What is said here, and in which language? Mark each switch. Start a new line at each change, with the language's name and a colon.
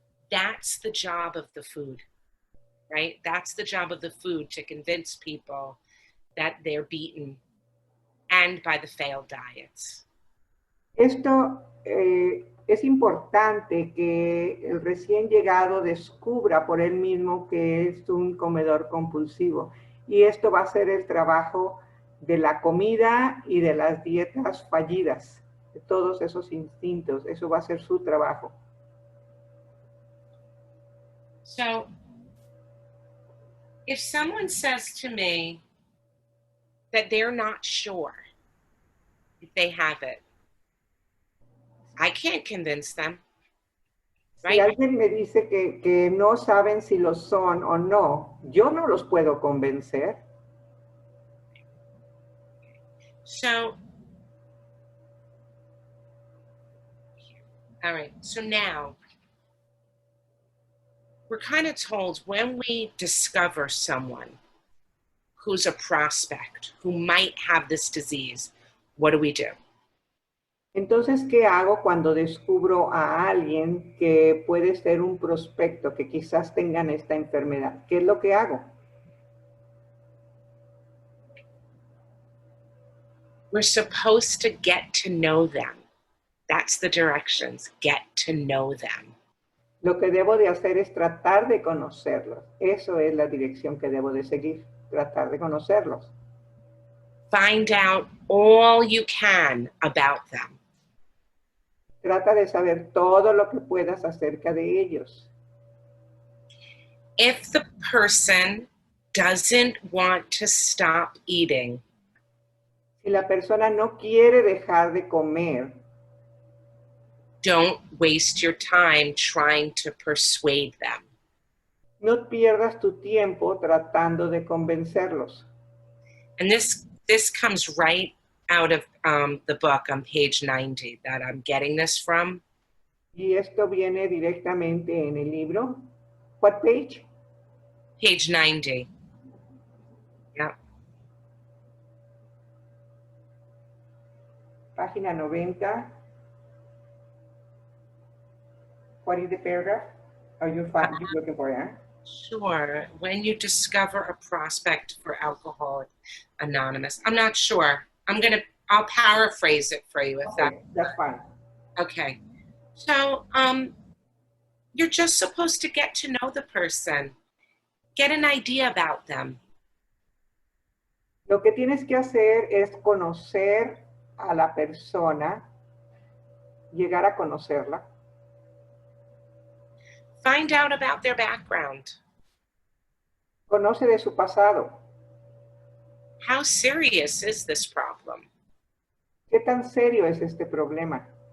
English: That's the job of the food, right? That's the job of the food, to convince people that they're beaten, and by the failed diets.
Spanish: Esto es importante que el recién llegado descubra por él mismo que es un comedor compulsivo. Y esto va a ser el trabajo de la comida y de las dietas fallidas, de todos esos instintos. Eso va a ser su trabajo.
English: So, if someone says to me that they're not sure if they have it, I can't convince them. Right?
Spanish: Si alguien me dice que no saben si lo son o no, yo no los puedo convencer.
English: So, all right, so now we're kind of told when we discover someone who's a prospect, who might have this disease, what do we do?
Spanish: Entonces, ¿qué hago cuando descubro a alguien que puede ser un prospecto, que quizás tengan esta enfermedad? ¿Qué es lo que hago?
English: We're supposed to get to know them. That's the directions, get to know them.
Spanish: Lo que debo de hacer es tratar de conocerlos. Eso es la dirección que debo de seguir, tratar de conocerlos.
English: Find out all you can about them.
Spanish: Trata de saber todo lo que puedas acerca de ellos.
English: If the person doesn't want to stop eating,
Spanish: Si la persona no quiere dejar de comer,
English: don't waste your time trying to persuade them.
Spanish: no pierdas tu tiempo tratando de convencerlos.
English: And this comes right out of the book on page 90 that I'm getting this from.
Spanish: Y esto viene directamente en el libro.
English: What page? Page 90. Yeah.
Spanish: Página 90.
English: What is the paragraph? Are you looking for it? Sure. When you discover a prospect for Alcoholics Anonymous. I'm not sure. I'll paraphrase it for you if That's fine. Okay. So, you're just supposed to get to know the person, get an idea about them.
Spanish: Lo que tienes que hacer es conocer a la persona, llegar a conocerla.
English: Find out about their background.
Spanish: Conoce de su pasado.
English: How serious is this problem?
Spanish: ¿Qué tan serio es este problema?